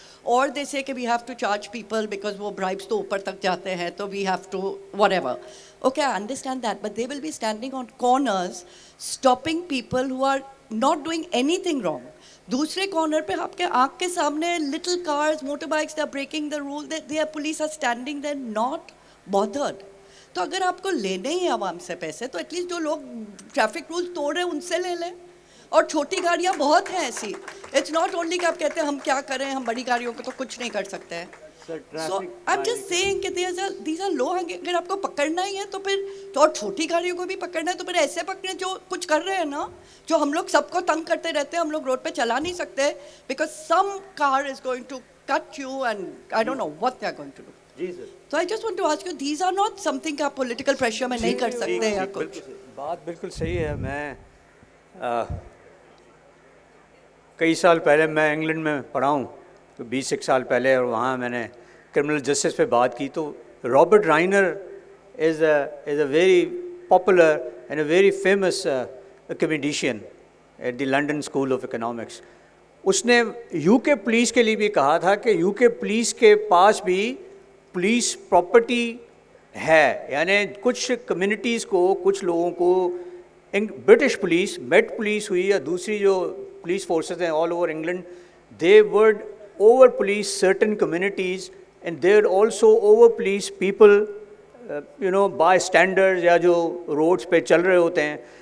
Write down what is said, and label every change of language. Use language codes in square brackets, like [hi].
[en] Or they say that we have to charge people because [ur] wo bribes to upar tak jate hain, [en] so we have to whatever. Okay, I understand that, but they will be standing on corners stopping people who are not doing anything wrong. [ur] Dusre corner pe aapke aankh ke samne [en] little cars, motorbikes, they are breaking the rule. Their police are standing there not bothered. [ur] تو اگر آپ کو لینے ہی عوام سے پیسے تو at least جو لوگ ٹریفک رول توڑ رہے ہیں ان سے لے لیں. اور چھوٹی گاڑیاں بہت ہیں ایسی. [en] it's not only [ur] کہ آپ کہتے ہیں ہم کیا کریں, ہم بڑی گاڑیوں کو تو کچھ نہیں کر سکتے ہیں. [en] so I am just seeing [ur] کہ [en] These are low hanging. [ur] اگر آپ کو پکڑنا ہی ہے تو پھر اور چھوٹی گاڑیوں کو بھی پکڑنا ہے تو پھر ایسے پکڑیں جو کچھ کر رہے ہیں نا, جو ہم لوگ سب کو تنگ کرتے رہتے ہیں. ہم لوگ روڈ پہ چلا نہیں سکتے [en] Because some car is going to cut you and I don't know what they are going to do. So I just want to ask you, these are not something [ur] کہ آپ political pressure میں نہیں کر سکتے یا کچھ. بات بالکل صحیح ہے. میں کئی سال پہلے میں انگلینڈ میں پڑھا ہوں, تو 20 سال پہلے, اور وہاں میں نے کرمنل جسٹس پہ بات کی. [en] تو Robert Reiner is a very popular and a very famous academician at the London school of economics. [ur] اس نے UK پولیس کے لیے بھی کہا تھا کہ UK پولیس کے پاس بھی پولیس پراپرٹی ہے. یعنی کچھ کمیونٹیز کو, کچھ لوگوں کو, برٹش پولیس, میٹ پولیس ہوئی یا دوسری جو پولیس فورسز ہیں [en] all over England, they would over police certain communities and they would also over police people by standard [ur] یا جو روڈس پہ چل رہے ہوتے ہیں.